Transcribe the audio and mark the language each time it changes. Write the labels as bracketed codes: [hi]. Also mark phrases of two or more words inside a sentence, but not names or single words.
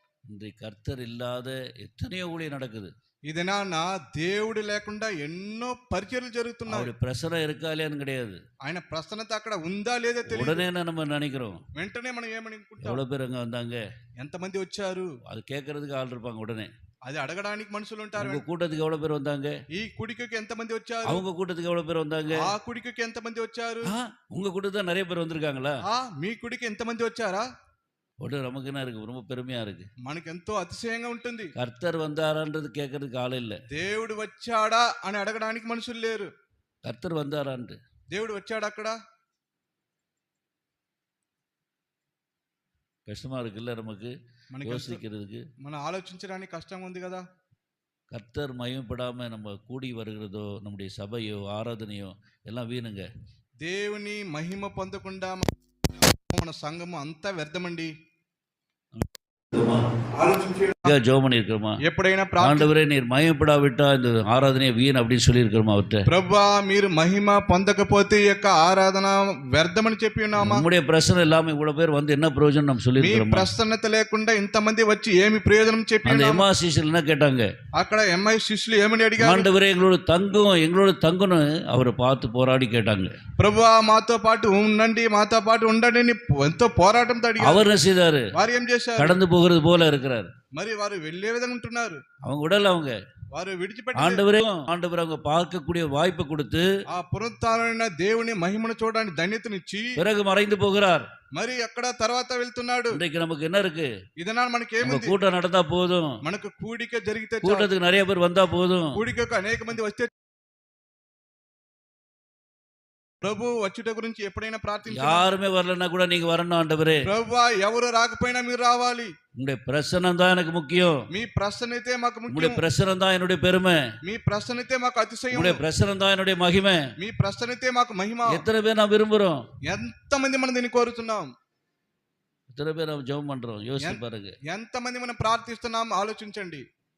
[ta] இன்றைக்கு கர்த்தர் இல்லாத எத்தனையோ ஊழியம் நடக்குது. [te] ఇదేనా దేవుడు లేకుండా ఎన్నో పరిచర్యలు జరుగుతున్నాయి. [ta] அவருடைய பிரசனம் இருக்கா இல்லையான்னு கிடையாது. [te] ఆయన ప్రసన్నత అక్కడ ఉందా లేదా తెలియదు. [ta] உடனே நம்ம நினைக்கிறோம், [te] వెంటనే మనం ఏమనుకుంటాం, [ta] எவ்வளவு பேர் அங்க வந்தாங்க, [te] ఎంతమంది వచ్చారు, [ta] அது கேட்கறதுக்கு ஆள் இருப்பாங்க. உடனே [te] అది అడగడానికి మనుషులు ఉంటారు. [ta] உங்க கூட்டத்துக்கு எவ்வளவு பேர் வந்தாங்க, [te] ఈ కుడికి ఎంతమంది వచ్చారు, [ta] அவங்க கூட்டத்துக்கு எவ்வளவு பேர் வந்தாங்க, [te] ఆ కుడికి ఎంతమంది వచ్చారు, [ta] உங்க கூட்டத்துக்கு நிறைய பேர் வந்திருக்காங்களா, [te] మీ కుడికి ఎంతమంది వచ్చారా. [ta] உடனே நமக்கு என்ன இருக்கு, ரொம்ப பெருமையா இருக்கு. [te] మనకు ఎంతో అతిశయంగా ఉంటుంది. [ta] கர்த்தர் வந்தாரான்றது கேட்கறதுக்கு ஆள் இல்ல. [te] దేవుడు వచ్చాడా అని అడగడానికి మనుషులు లేరు. [ta] கர்த்தர் வந்தாரான்ட்டு [te] దేవుడు వచ్చాడా అక్కడ. [ta] கஷ்டமா இருக்குல்ல நமக்கு யோசிக்கிறதுக்கு, [te] మనం ఆలోచించడానికి కష్టంగా ఉంది కదా. [ta] கர்த்தர் மகிமைப்படாம நம்ம கூடி வருகிறதோ, நம்முடைய சபையோ ஆராதனையோ எல்லாம் வீணுங்க. [te] దేవుని మహిమ పొందకుండా మన సంఘము అంతా వ్యర్థమండి. [ta] ஜெபம் பண்ணிருக்கிறோமா, [te] ఎప్పుడైనా [ta] ஆண்டவரே நீர் மகிமைப்படாவிட்டா இந்த ஆராதனையை வீண் அப்படின்னு சொல்லி இருக்கிறோமா அவர்கிட்ட. [te] ప్రభువా మీరు మహిమ పొందకపోతే ఈ యొక్క ఆరాధన వ్యర్థమని చెప్పి ఉన్నామా. [ta] நம்முடைய பிரச்சனை இல்லாம இவ்வளவு பேர் வந்து என்ன பிரயோஜனம் நம்ம சொல்லி [te] మీ [ta] இருக்கிறோமா. [te] ప్రసన్నత లేకుండా ఇంతమంది వచ్చి ఏమి ప్రయోజనం చెప్పి [ta] அந்த எம்மா சிஷ்யர்கள் என்ன கேட்டாங்க, [te] అక్కడ ఎంఐ శిష్యులు ఏమని అడిగారు, [ta] ஆண்டவரே எங்களோட தங்கணும் அவரை பார்த்து போராடி கேட்டாங்க. [te] ప్రభువా మాతో పాటు ఉండండి, మాతో పాటు ఉండండి అని ఎంతో పోరాటంతో అడిగారు. [ta] அவர் என்ன செய்தாரு, [te] వారు ఏం చేశారు, [ta] கடந்து போகிறது போல இருக்கிறார். [te] మరి వారు వెళ్ళే విధంగా ఉంటున్నారు. [ta] அவங்க உடல் அவங்க [te] వారు విడిచిపెట్టి [ta] ஆண்டவர் அவங்க பார்க்கக்கூடிய வாய்ப்பை கொடுத்து [te] ఆ పునరుత్థానమైన దేవుని మహిమను చూడడానికి ధన్యతనిచ్చి [ta] பிறகு மறைந்து போகிறார். [te] మరి అక్కడ తర్వాత వెళ్తున్నాడు. [ta] இன்றைக்கு நமக்கு என்ன இருக்கு, [te] இதனால మనకి ఏముంది, [ta] கூட்டம் நடந்தா போதும், [te] మనకు కూడిక జరిగితే చాలు. [ta] கூட்டத்துக்கு நிறைய பேர் வந்தா போதும், [te] కూడికకు అనేక మంది వస్తే. ప్రభు వచ్చుట గురించి ఎప్పుడైనా ప్రార్థించారా, [ta] யாருமே வரலன்னா கூட நீங்க வரணும் ஆண்டவரே. [te] ప్రభువా ఎవరు రాకపోయినా మీరు రావాలి, [ta] உங்களுடைய பிரசன்னம் தான் எனக்கு முக்கியம், [te] మీ ప్రసన్నతే మాకు [ta] உங்களுடைய [te] ముఖ్యం, [ta] பிரசன்னம் தான் என்னுடைய பெருமை, [te] మీ ప్రసన్నతే మాకు అతిశయం, [ta] உங்களுடைய பிரசன்னம் தான் என்னுடைய மகிமை. [te] మీ ప్రసన్నతే మాకు మహిమ. [ta] எத்தனை பேர் நான் விரும்புறோம், [te] ఎంతమంది మనం దీన్ని కోరుతున్నాం, [ta] எத்தனை பேர் நம்ம ஜெபம் பண்றோம், யோசிச்சு பாருங்க. [te] ఎంతమంది మనం ప్రార్థిస్తున్నాం ఆలోచించండి.